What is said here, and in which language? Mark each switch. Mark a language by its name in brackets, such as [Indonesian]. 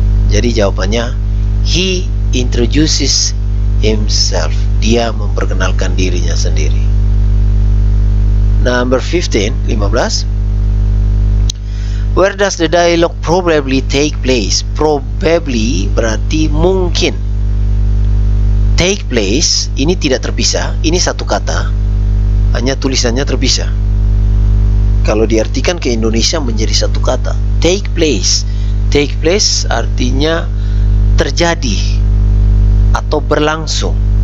[Indonesian] Jadi jawabannya, [English] he introduces himself. [Indonesian] Dia memperkenalkan dirinya sendiri. [English] Number 15. Where does the dialogue probably take place? [Indonesian] Probably berarti mungkin. Take place ini tidak terpisah, ini satu kata, hanya tulisannya terpisah. Kalau diartikan ke Indonesia menjadi satu kata, take place. Take place artinya terjadi atau berlangsung.